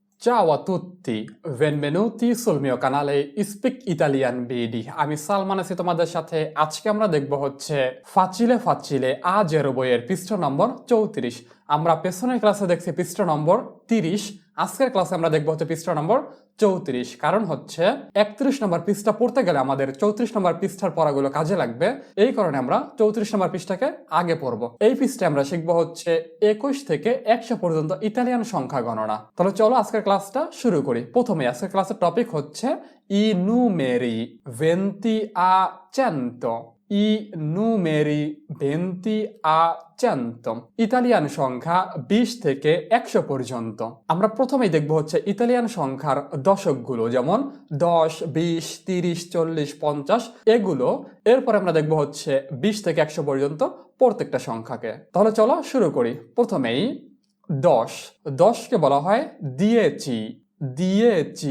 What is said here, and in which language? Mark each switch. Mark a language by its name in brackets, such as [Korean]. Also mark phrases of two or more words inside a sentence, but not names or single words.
[Italian] Ciao a tutti, benvenuti sul mio canale Speak Italian BD। [Bangla] আমি সালমান আছি তোমাদের সাথে। আজকে আমরা দেখব হচ্ছে ফাচিলে ফাচিলে আজের বইয়ের পৃষ্ঠা নম্বর 34। আমরা পেছনের ক্লাসে দেখছি পৃষ্ঠা নম্বর 30। আজকের ক্লাসে আমরা দেখব হচ্ছে পৃষ্ঠা নম্বর 34। কারণ হচ্ছে 31 নম্বর পৃষ্ঠা পড়তে গেলে আমাদের 34 নম্বর পৃষ্ঠার পড়াগুলো কাজে লাগবে। এই কারণে আমরা 34 নম্বর পৃষ্ঠাকে আগে পড়ব। এই পৃষ্ঠায় আমরা শিখব হচ্ছে 21 থেকে 100 পর্যন্ত ইতালিয়ান সংখ্যা গণনা। তাহলে চলো আজকের ক্লাসটা শুরু করি। প্রথমে আজকের ক্লাসের টপিক হচ্ছে [Italian] I numeri 20 a 100. I numeri 20 a 100 [Bangla] ইতালিয়ান সংখ্যা 20 থেকে 100 পর্যন্ত। আমরা প্রথমেই দেখব হচ্ছে ইতালিয়ান সংখ্যার দশকগুলো, যেমন 10, 20, 30, 40, 50 এগুলো। এরপর আমরা দেখব হচ্ছে 20 থেকে 100 পর্যন্ত প্রত্যেকটা সংখ্যাকে। তাহলে চলো শুরু করি। প্রথমেই 10, 10কে বলা হয় [Italian] dieci, dieci,